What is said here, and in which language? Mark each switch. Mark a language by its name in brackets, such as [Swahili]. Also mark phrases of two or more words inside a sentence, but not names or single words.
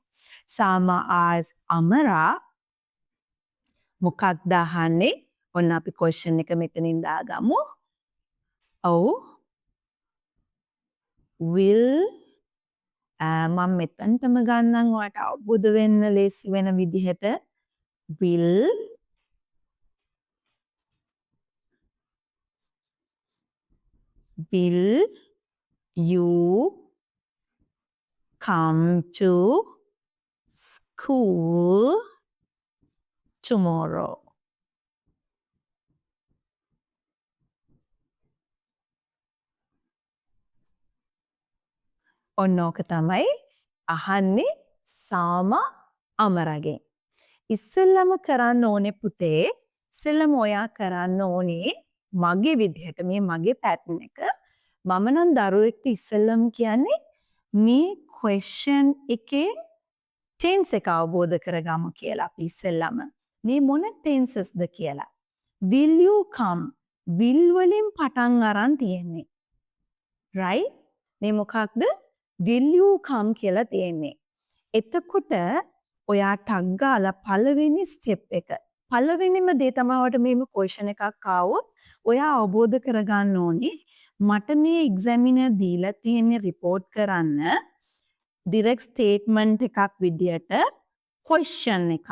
[Sinhala] Sama asked අමරා මොකක්ද අහන්නේ? ඔන්න අපි question එක මෙතනින් දාගමු. ඔව් will මම මෙතනටම ගන්නම් ඔයාට අවබෝධ වෙන්න ලේසි වෙන විදිහට [English] will you come to school tomorrow? [Sinhala] ඔන්න ඕක තමයි අහන්නේ සාමා අමරගෙන්. ඉස්සෙල්ලම කරන්න ඕනේ පුතේ ඉස්සෙල්ලම ඔයා කරන්න ඕනේ මගේ විදිහට මේ මගේ පැටර්න් එක මම නම් දරුවෙක්ට ඉස්සෙල්ලම කියන්නේ මේ ක්වෙස්චන් එකේ ටෙන්ස් එක අවබෝධ කරගමු කියලා අපි ඉස්සෙල්ලම මේ මොන ටෙන්සස්ද කියලා [English] will you [Sinhala] come will වලින් පටන් අරන් තියෙන්නේ right මේ මොකක්ද [English] will you come [Sinhala] කියලා තියෙන්නේ එතකොට ඔයා ටග් ගාලා පළවෙනි ස්ටෙප් එක පළවෙනිම දේ තමයි ඔයාලට මේම ක්වෙස්චන් එකක් ආවොත් ඔයා අවබෝධ කරගන්න ඕනේ මට මේ එක්සැමිනර් දීලා තියෙන රිපෝට් කරන්න [English] direct statement [Sinhala] එකක් විදියට ක්වෙස්චන් එක.